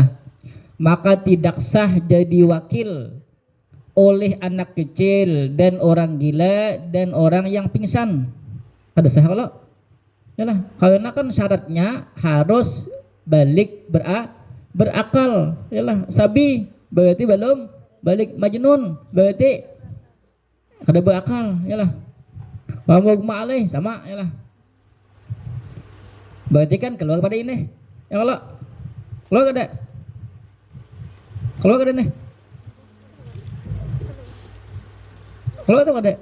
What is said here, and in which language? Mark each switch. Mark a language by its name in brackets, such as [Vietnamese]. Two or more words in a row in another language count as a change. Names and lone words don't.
[Indonesian] Maka tidak sah jadi wakil oleh anak kecil dan orang gila dan orang yang pingsan. [Banjar] Kada sah kalau? [Indonesian] Yalah, karena kan syaratnya harus balik berakal, yalah. Sabi berarti belum balik, [Banjar] majnun berarti kada berakal, yalah. [Arabic] Wa mughma alaih [Indonesian] sama, yalah. Berarti kan keluar pada ini. [Banjar] Ya kalau keluar kada nih. Keluar tuh kada.